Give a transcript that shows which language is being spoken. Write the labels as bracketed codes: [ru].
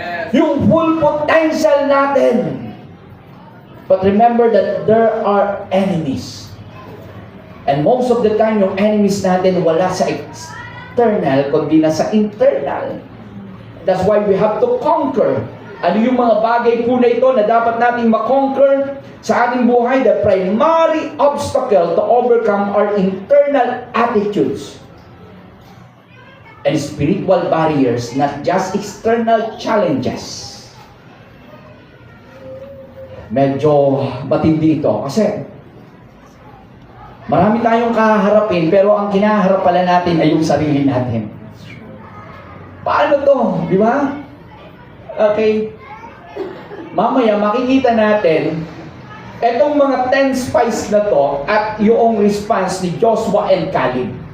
[tl] Yung full potential natin. [en] But remember that there are enemies. [tl] And most of the time, yung enemies natin wala sa external, kundi na sa internal. [en] That's why we have to conquer. [tl] Ano yung mga bagay po na ito na dapat nating makonquer sa ating buhay? [en] The primary obstacle to overcome our internal attitudes and spiritual barriers, not just external challenges. [tl] Medyo matindi ito kasi marami tayong kaharapin, pero ang kinaharap pala natin ay yung sarili natin. Paano to? Di ba? Okay. Mamaya makikita natin itong mga 10 spies na to at yung response ni Joshua and Caleb.